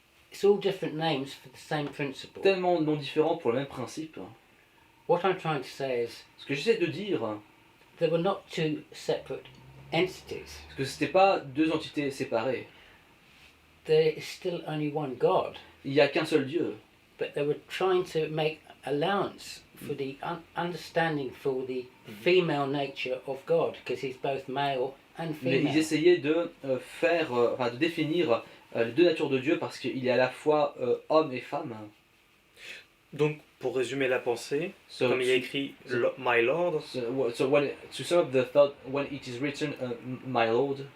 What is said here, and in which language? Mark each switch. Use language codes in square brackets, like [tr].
[en] It's all different names for the same principle. [fr] Tellement de noms différents pour le même principe. [en] What I'm trying to say is [fr] Ce que j'essaie de dire, [en] there were not two separate entities. [fr] c'est que c'était pas deux entités séparées. [en] There is still only one God, [fr] Il n'y a qu'un seul Dieu. [en] but they were trying to make allowance for the understanding for the female nature of God, because he's both male and [fr] Mais [en] female. [fr] ils essayaient de de définir les deux natures de Dieu parce qu'il est à la fois homme et femme. Donc, pour résumer la pensée, [en] So, [fr] comme il y a écrit [en] My Lord, to sum up the thought, when it is written, my Lord,